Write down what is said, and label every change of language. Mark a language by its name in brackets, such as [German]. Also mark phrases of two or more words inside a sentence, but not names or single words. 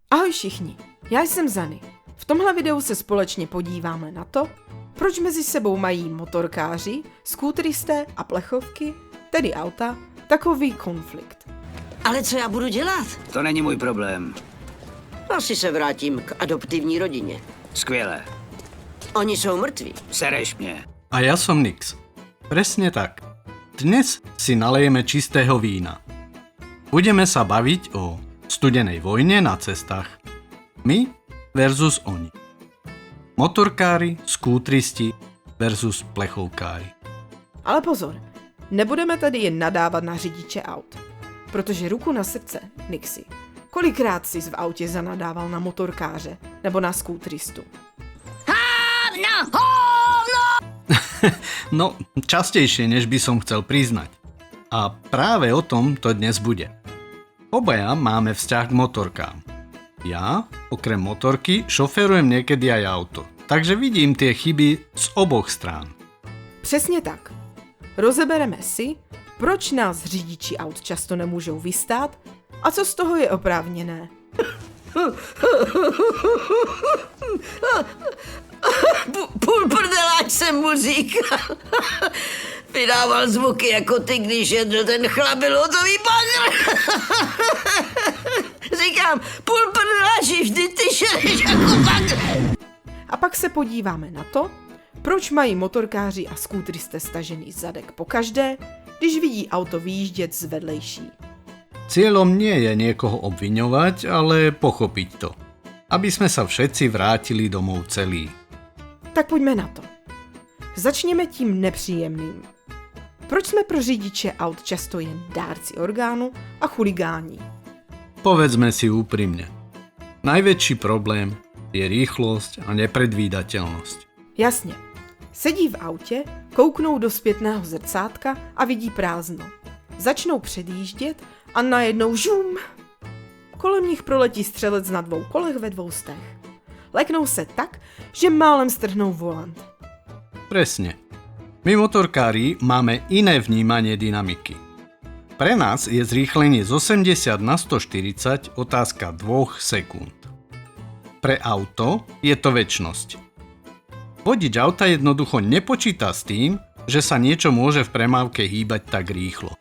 [Czech] Ahoj všichni, já jsem Zany. V tomhle videu se společně podíváme na to, proč mezi sebou mají motorkáři, skútristé a plechovky, tedy auta, takový konflikt. Ale co já budu dělat? To není můj problém. Asi se vrátím k adoptivní rodině. Skvěle. Oni jsou mrtví. Sereš mě. [Slovak] A ja som Nix. Presne tak. Dnes si nalejeme čistého vína. Budeme sa baviť o studenej vojne na cestách. My versus oni. Motorkári, skútristi versus plechovkári. [Czech] Ale pozor, nebudeme tady jen nadávat na řidiče aut. Protože ruku na srdce, Nixi, kolikrát jsi v autě zanadával na motorkáře nebo na skútristu? [Slovak] No, častejšie, než by som chcel priznať. A práve o tom to dnes bude. Obaja máme vzťah k motorkám. Ja, okrem motorky, šoferujem niekedy aj auto, takže vidím tie chyby z oboch strán. [Czech] Přesně tak. Rozebereme si, proč nás řidiči aut často nemůžou vystát a co z toho je oprávněné. Půl prdeláč jsem mu říkal. Vydával zvuky jako ty, když jedl ten chlabilotový bagr. Říkám, půl prdeláči, vždy ty šereš jako bagr. A pak se podíváme na to, proč mají motorkáři a skútristé stažený zadek pokaždé, když vidí auto vyjíždět z vedlejší. [Slovak] Cieľom nie je niekoho obviňovať, ale pochopiť to. Aby sme sa všetci vrátili domov celí. [Czech] Tak pojďme na to. Začněme tím nepříjemným. Proč jsme pro řidiče aut často jen dárci orgánu a chuligáni? [Slovak] Povedzme si úprimne. Najväčší problém je rýchlosť a nepredvídateľnosť. [Czech] Jasně. Sedí v autě, kouknou do zpětného zrcátka a vidí prázdno. Začnou předjíždět a najednou žum. Kolem nich proletí střelec na 2 kolech ve 2 stech. Leknou se tak, že málem strhnou volant. [Slovak] Presne. My motorkári máme iné vnímanie dynamiky. Pre nás je zrýchlenie z 80 na 140 otázka 2 sekúnd. Pre auto je to večnosť. Vodič auta jednoducho nepočíta s tým, že sa niečo môže v premávke hýbať tak rýchlo.